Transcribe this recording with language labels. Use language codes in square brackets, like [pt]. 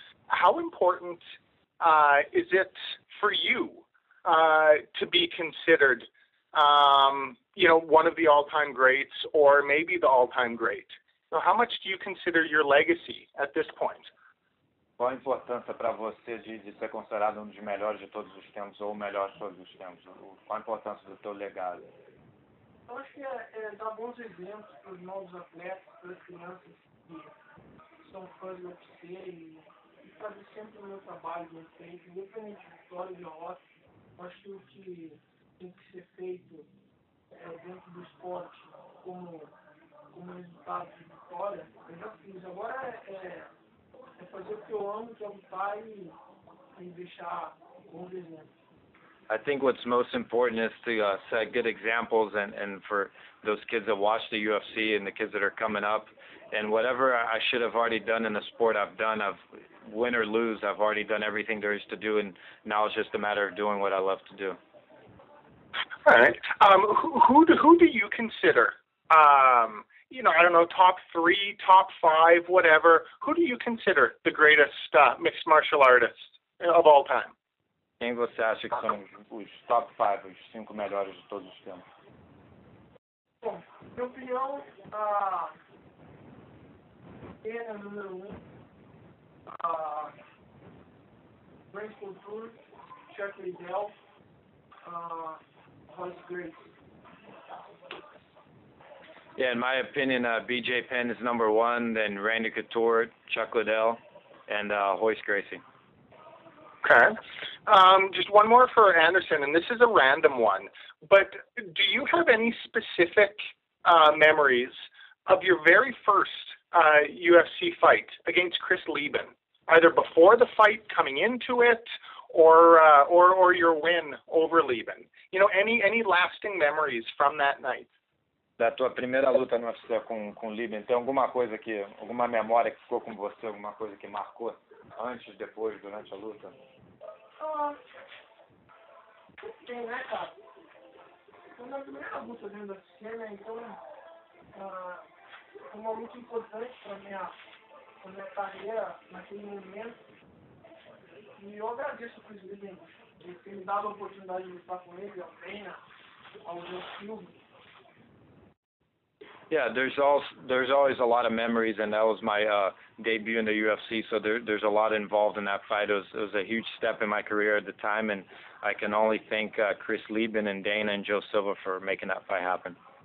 [en] How important is it for you to be considered one of the all-time greats, or maybe the all-time great? How much do you consider your legacy at this point? [pt] Qual a importância para você de ser considerado dos melhores de todos os tempos, ou o melhor de todos os tempos? Qual a importância do teu legado? Eu acho que é dar bons exemplos para os novos atletas, para as crianças que são fãs do UFC e fazer sempre o meu trabalho bem feito, independente de vitória ou de derrota. Acho que o que tem que ser feito dentro do esporte como resultado de vitória, eu já fiz. Agora é fazer o que eu amo, que é lutar e deixar bons exemplos. [en] I think what's most important is to set good examples, and for those kids that watch the UFC and the kids that are coming up, and whatever I should have already done in the sport, I've done. I've win or lose, I've already done everything there is to do, and now it's just a matter of doing what I love to do. All right. Who do you consider? I don't know, top 3, top 5, whatever. Who do you consider the greatest mixed martial artist of all time? [pt] Quem você acha que são os top 5, os 5 melhores de todos os tempos? Bom, minha opinião, pena número 1, Brain Culture, Chuck Liddell, Royce Gracie. [en] Yeah, in my opinion, B.J. Penn is number one, then Randy Couture, Chuck Liddell, and Royce Gracie. Okay. Just one more for Anderson, and this is a random one. But do you have any specific memories of your very first UFC fight against Chris Lieben, either before the fight, coming into it, or your win over Lieben? You know, any lasting memories from that night? [pt] Da tua primeira luta no UFC com Lieben, tem alguma coisa que, alguma memória que ficou com você, alguma coisa que marcou antes, depois, durante a luta? Tem, né, cara? Foi a primeira luta dentro da UFC, né? Então, foi uma luta importante para minha carreira naquele momento. E eu agradeço o Chris Lieben de ter me dado a oportunidade de lutar com ele, ao Pena, ao Silva. [en] Yeah, there's always a lot of memories, and that was my debut in the UFC. So there's a lot involved in that fight. It was a huge step in my career at the time, and I can only thank Chris Lieben and Dana and Joe Silva for making that fight happen.